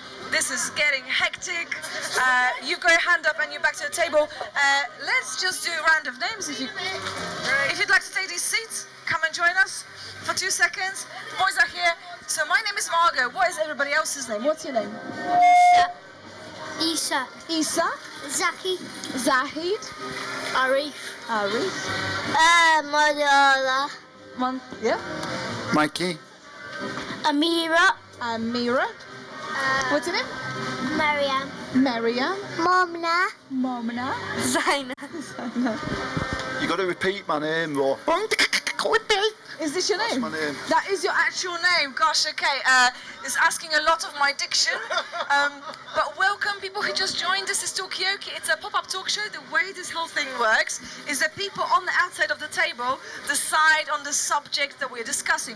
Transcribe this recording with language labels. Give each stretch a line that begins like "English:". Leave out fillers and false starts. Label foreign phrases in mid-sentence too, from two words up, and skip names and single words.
English: You go hand up and you're back to the table. Let's just do a round of names if you'd like to take these seats. Come and join us for 2 seconds. The boys are here. So my name is Margot. What is everybody else's name? What's your name? Isa. Isa. Zaki. Zahid. Arif. Madala. Yeah. Mikey. Amira. What's your name? Mariam. Mariam. Momna. Momna. Zaina. You got to repeat my name, though. Is this your name? That's my name. That is your actual name. Gosh, okay. It's asking a lot of my diction. But welcome, people who just joined. This is Talkaoke. It's a pop-up talk show. The way this whole thing works is that people on the outside of the table decide on the subject that we're discussing.